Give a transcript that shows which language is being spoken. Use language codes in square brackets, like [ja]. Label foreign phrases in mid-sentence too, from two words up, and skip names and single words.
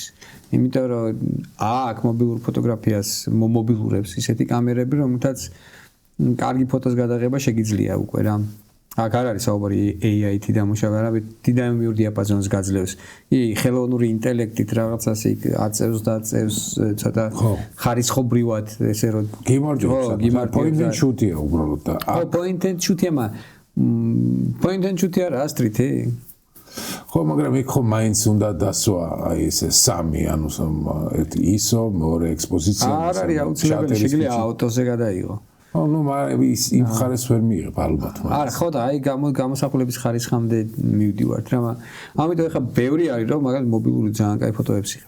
[ka] იმიტომ რომ აქ მობილურ ფოტოგრაფიას მომობილურებს ისეთი კამერები, რომელთაც კარგი ფოტოს გადაღება შეგიძლია უკვე რა. აქ არ არის საუბარი AI-ით დამუშავება, არამედ დინამიურ დიაპაზონს გაძლევს. ხელოვნური ინტელექტით რაღაცას იქ აწევს და აწევს ცოტა ხარისხობრივად ესე რომ გიმარჯვებს. [en] point and shoot-ია [ka] უბრალოდ და [en] point and shoot-ია point and shoot-ი არა სტრიტი. [ka] ხო, მაგრამ იქ ხო მაინც უნდა დასვა აი ესე სამი, ანუ ერთი ISO, მეორე ექსპოზიცია. არ არის აუცილებელი, შეიძლება აუტოზე გადაიღო. ნუ ის იმ ხარეს ვერ მიიღებ ალბათ. არა, ხო და აი გამოსახულების ხარისხამდე მივდივართ რა, ამიტომ ეხა ბევრი არის რომ მაგალითად მობილური ძალიან კაი ფოტოებს იღებს.